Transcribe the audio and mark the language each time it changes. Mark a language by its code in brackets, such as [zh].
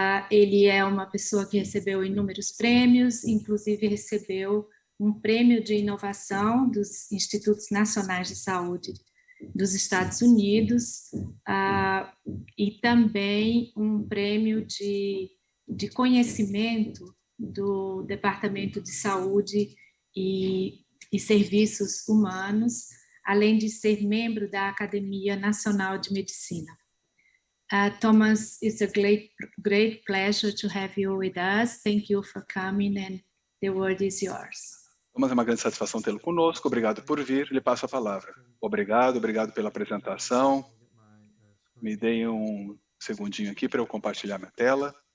[pt] Ele é uma pessoa que recebeu inúmeros prêmios, inclusive recebeu um prêmio de inovação dos Institutos Nacionais de Saúde dos Estados Unidos, e também um prêmio de conhecimento do Departamento de Saúde e Serviços Humanos, além de ser membro da Academia Nacional de Medicina. [en] Thomas, it's a great pleasure to have you with us. Thank you for coming, and the word is yours. [pt] Thomas, é uma grande satisfação tê-lo conosco. Obrigado por vir. Lhe passo a palavra. Obrigado pela apresentação. Me deem um segundinho aqui para eu compartilhar minha tela.